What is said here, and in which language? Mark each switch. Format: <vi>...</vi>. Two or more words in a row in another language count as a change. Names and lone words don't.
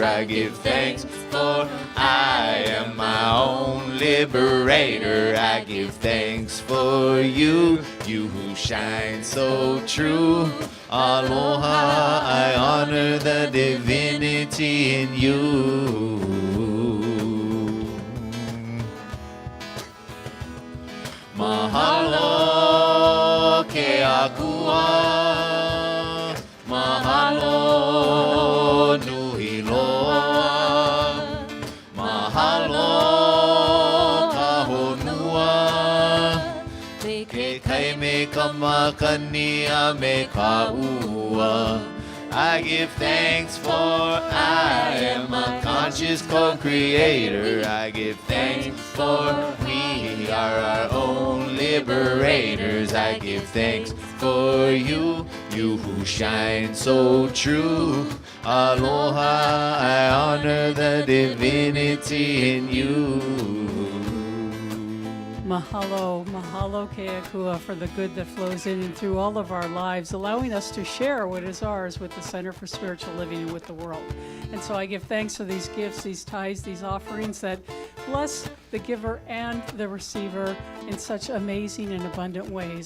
<en>I give thanks for I am my own liberator. I give thanks for you, you who shine so true. Aloha, I honor the divinity in you.</en> <haw>Mahalo ke akua, mahalo nui loa, mahalo ka honua, ke kai me kamakani a me ka ua.</haw> <en>I give thanks for I am a conscious co-creator. I give thanks for we are our own liberators. I give thanks for you, you who shine so true. Aloha, I honor the divinity in you.</en> <haw>Mahalo, mahalo keakua</haw> <en>for the good that flows in and through all of our lives, allowing us to share what is ours with the Center for Spiritual Living and with the world. And so I give thanks for these gifts, these tithes, these offerings that bless the giver and the receiver in such amazing and abundant ways.</en>